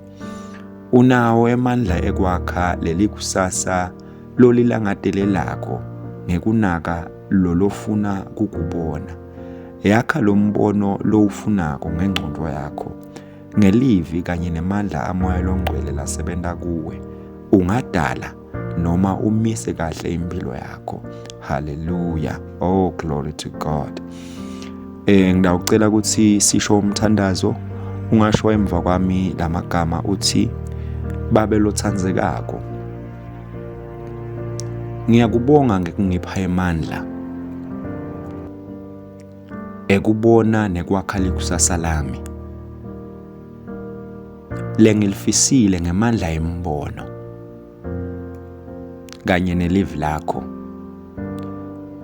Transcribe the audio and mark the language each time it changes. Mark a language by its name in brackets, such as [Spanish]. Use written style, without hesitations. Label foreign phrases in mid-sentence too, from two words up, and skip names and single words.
[Swati] Unawo emandla ekwakha leli kusasa lolilangadelelako ngekunaka lolofuna kukubona. Yakha lombono lowufunako ngengcondo yakho, ngelivi kanye nemandla amoya longcwele lasebenta kuwe. Ungadala noma umise kahle impilo yakho. [English] Hallelujah. Oh, glory to God. [Swati] Ngidawucela ukuthi sisho umthandazo. Ungasho emva kwami lamagama uthi babe lothandzekako. Ngiyakubonga ngekungipha emandla ekubona nekwakha likusasa lami lengilifisile ngemandla embono kanye nelivi lakho.